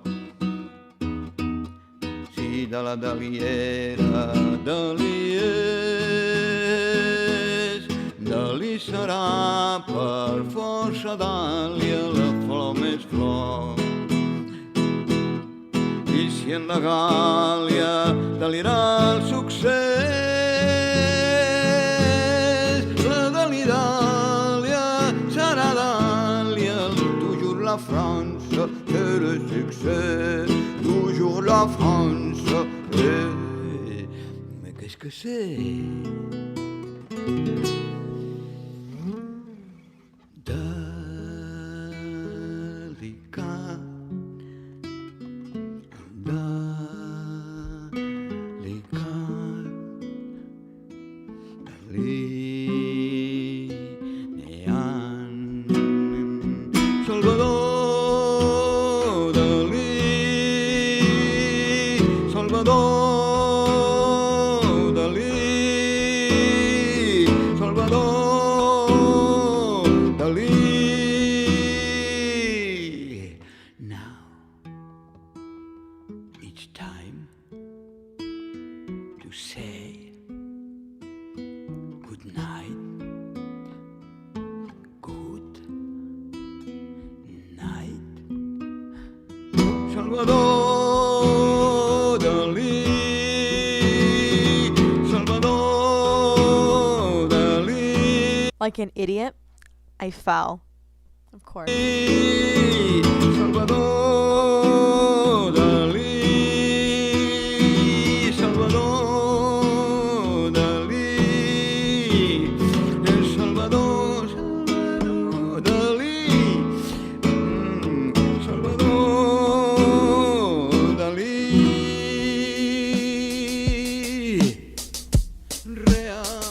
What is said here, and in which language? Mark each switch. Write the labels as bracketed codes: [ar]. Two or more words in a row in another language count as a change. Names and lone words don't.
[ca] Si de la daliera dalies, Dalí serà per força dàlia la flor més flor. I si en la Gàlia delirà el succés, la Dàlia serà dàlia, [fr] toujours la France et le succès, toujours la France. Mais qu'est-ce que c'est? [ca] Delicat, delicat, delineant. Salvador Dalí, Salvador Dalí, Salvador Dalí. [en] Now it's time to say good night. Good night. Salvador Dalí, Salvador Dalí. Like an idiot, I fell. Of course. Salvador Dalí, Salvador Dalí, Salvador, Salvador Dalí, Salvador Dalí. Real.